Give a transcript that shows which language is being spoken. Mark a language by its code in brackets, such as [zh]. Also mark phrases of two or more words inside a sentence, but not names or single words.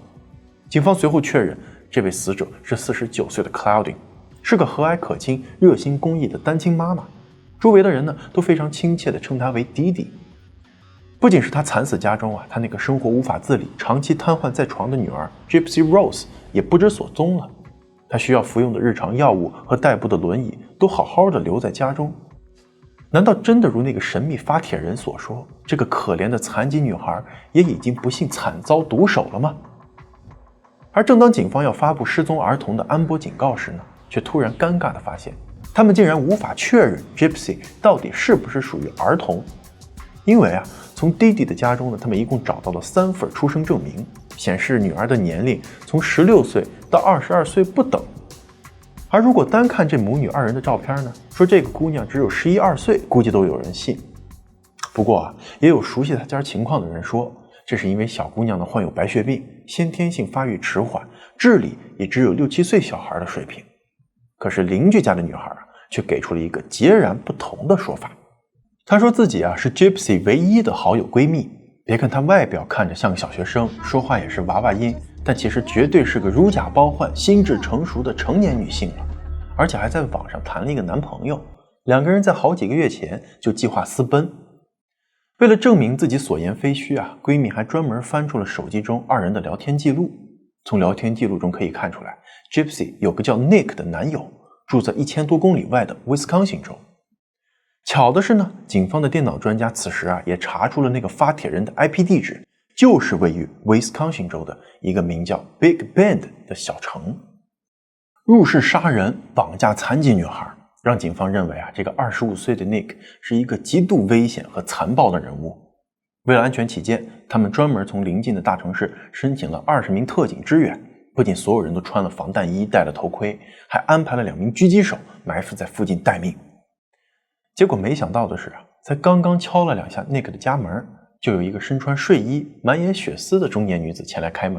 [zh] 警方隨後確認，這位死者是49歲的 Claudine， 是個和藹可親、熱心公益的單親媽媽。周圍的人呢都非常親切地稱她為弟弟。不僅是他慘死家中啊，他那個生活無法自理、長期癱瘓在床的女兒 Gypsy Rose 也不知所蹤了。她需要服用的日常藥物和代步的輪椅都好好的留在家中。難道真的如那個神秘發帖人所說，這個可憐的殘疾女孩也已經不幸慘遭毒手了嗎？而正當警方要發布失蹤兒童的安保警告時呢，卻突然尷尬地發現，他們竟然無法確認 Gypsy 到底是不是屬於兒童。因為啊，從弟弟的家中呢，他們一共找到了3份出生證明，顯示女兒的年齡從16歲到22歲不等。而如果單看這母女2人的照片呢，說這個姑娘只有11、12歲，估計都有人信。不過啊，也有熟悉她家情況的人說，這是因為小姑娘呢患有白血病，先天性發育遲緩，智力也只有6、7歲小孩的水平。可是鄰居家的女孩啊，卻給出了一個截然不同的說法。她說自己啊是 Gypsy 唯一的好友閨蜜，別看她外表看着像個小學生，說話也是娃娃音，但其實絕對是個如假包換、心智成熟的成年女性了，而且還在網上談了一個男朋友，2個人在好幾個月前就計劃私奔。為了證明自己所言非虛啊，閨蜜還專門翻出了手機中2人的聊天記錄。從聊天記錄中可以看出來 ，Gypsy 有個叫 Nick 的男友，住在1000多公里外的 Wisconsin 州。巧的是呢，警方的電腦專家此時啊也查出了那個發帖人的 IP 地址，就是位於 Wisconsin 州的一個名叫 Big Bend 的小城。入室殺人、綁架殘疾女孩，讓警方認為啊，這個25歲的 Nick 是一個極度危險和殘暴的人物。為了安全起見，他們專門從鄰近的大城市申請了20名特警支援，不僅所有人都穿了防彈衣、戴了頭盔，還安排了2名狙擊手埋伏在附近待命。結果沒想到的是啊，才剛剛敲了2下 Nick 的家門，就有一個身穿睡衣、滿眼血絲的中年女子前來開门。